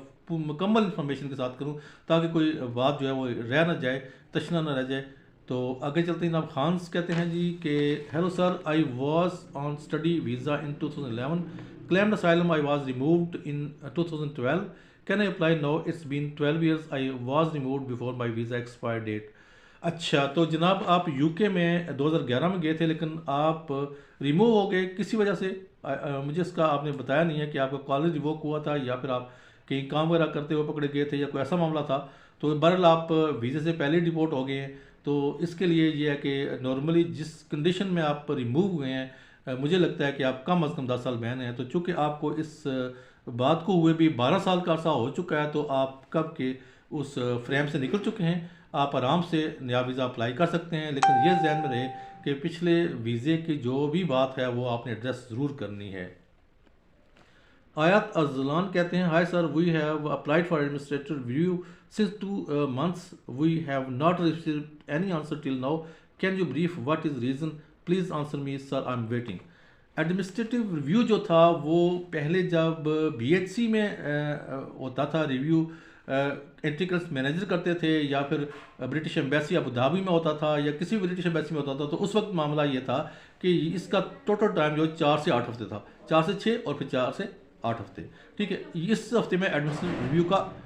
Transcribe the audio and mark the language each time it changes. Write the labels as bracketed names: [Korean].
[Urdu] مکمل انفارمیشن کے ساتھ کروں، تاکہ کوئی بات جو ہے وہ رہ نہ جائے، تشنا نہ رہ جائے۔ تو آگے چلتے ہیں جناب خانس کہتے ہیں جی کہ hello sir, [English] I was on study visa in 2011 claimed asylum. I was removed in 2012. Can I apply now? It's been 12 years. I was removed before my visa expired date. [Urdu] اچھا، تو جناب آپ یو کے میں 2011 میں گئے تھے، لیکن آپ ریموو ہو گئے کسی وجہ سے؟ مجھے اس کا آپ نے بتایا نہیں ہے کہ آپ کا کالج ریووک ہوا تھا یا پھر آپ کہیں کام وغیرہ کرتے ہوئے پکڑے گئے تھے یا کوئی ایسا معاملہ تھا۔ تو بہرحال آپ ویزے سے پہلے ڈیپورٹ ہو گئے ہیں، تو اس کے لیے یہ ہے کہ نارملی جس کنڈیشن میں آپ ریموو ہوئے ہیں، مجھے لگتا ہے کہ آپ کم از کم 10 سال بین ہیں۔ تو چونکہ آپ کو اس بات کو ہوئے بھی 12 سال کا عرصہ ہو چکا ہے، تو آپ کب کے اس فریم سے نکل چکے ہیں، آپ آرام سے نیا ویزا اپلائی کر سکتے ہیں۔ لیکن یہ ذہن میں رہے کہ پچھلے ویزے کی جو بھی بات ہے وہ آپ نے ایڈریس ضرور کرنی ہے۔ آیات ارزلان کہتے ہیں [English] Hi sir, we have applied for administrative review since 2 months. We have not received any answer till now. Can you brief what is reason? Please answer me sir, I'm waiting. [Urdu] Administrative review جو تھا وہ پہلے جب B H C میں ہوتا تھا review, integers manager کرتے تھے، یا پھر برٹش ایمبیسی ابو دھابی میں ہوتا تھا یا کسی بھی برٹش ایمبیسی میں ہوتا تھا، تو اس وقت معاملہ یہ تھا کہ اس کا ٹوٹل ٹائم جو 4 سے 8 ہفتے تھا، 4 سے 6 اور پھر 4 سے 8 ہفتے، ٹھیک ہے۔ اس ہفتے میں ایڈمنسٹریٹو ریویو کا